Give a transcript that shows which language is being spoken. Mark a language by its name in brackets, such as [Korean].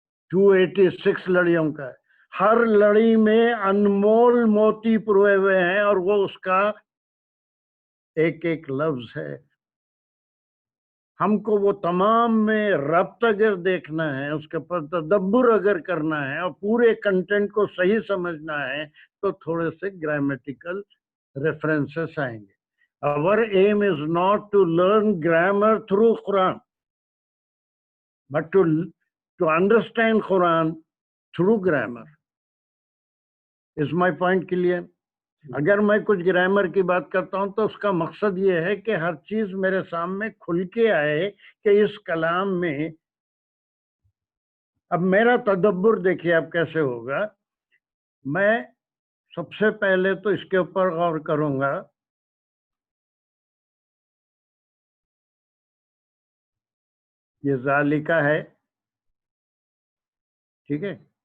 [Urdu] 286 لڑیوں کا ہے. ہر لڑی میں انمول موتی پروئے ہوئے ہیں اور وہ اس کا ایک ایک لفظ ہے. ہم کو وہ تمام میں ربط اگر دیکھنا ہے، اس کے پر تدبر اگر کرنا ہے اور پورے کنٹینٹ کو صحیح سمجھنا ہے تو تھوڑے سے گرامیٹیکل ریفرنسز آئیں گے. [English] Our aim is not to learn grammar through Quran, but to understand Quran through grammar. Is my point clear? [Urdu] اگر میں کچھ گرامر کی بات کرتا ہوں تو اس کا مقصد یہ ہے کہ ہر چیز میرے سامنے کھل کے آئے کہ اس کلام میں. اب میرا تدبر دیکھیے اب کیسے ہوگا. میں سب سے پہلے تو اس کے اوپر غور کروں گا یہ ذالکہ ہے، ٹھیک ہے.